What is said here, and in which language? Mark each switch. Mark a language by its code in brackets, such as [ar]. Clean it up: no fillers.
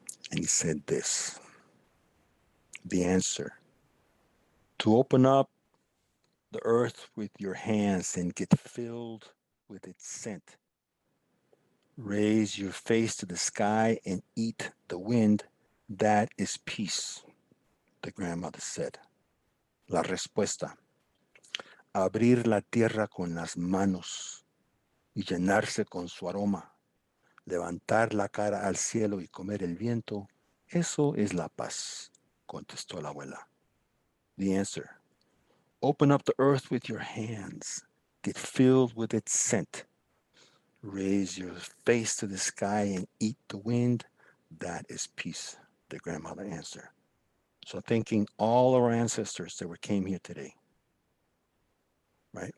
[en] And he said this, the answer: to open up the earth with your hands and get filled with its scent. Raise your face to the sky and eat the wind. That is peace, the grandmother said. [es] La respuesta: abrir la tierra con las manos y llenarse con su aroma. Levantar la cara al cielo y comer el viento. Eso es la paz, contestó la abuela. [en] The answer: open up the earth with your hands. Get filled with its scent. Raise your face to the sky and eat the wind. That is peace, the grandmother answered. So thanking all our ancestors that came here today, right?